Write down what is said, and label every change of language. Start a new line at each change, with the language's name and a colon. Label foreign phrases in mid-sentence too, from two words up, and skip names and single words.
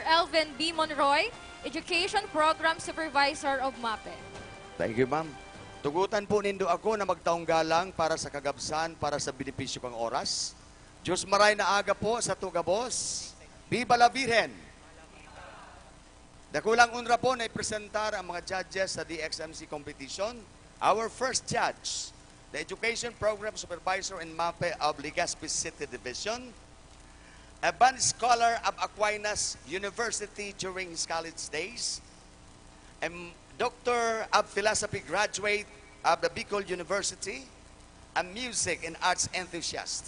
English: Elvin B. Monroy, Education Program Supervisor of MAPE. Thank you, ma'am.
Bikol: Tugutan po nindo ako na magtaong galang para sa kagabsan, para sa benepisyo kang oras. Diyos maray na aga po sa tugabos.
Spanish: Viva la Virgen!
Bikol: Dakulang unra po na ipresentar ang mga judges sa DXMC competition.
English: Our first judge, the Education Program Supervisor in MAPE of Legazpi City Division, a band scholar of Aquinas University during his college days, a doctor of philosophy graduate of the Bicol University, a music and arts enthusiast.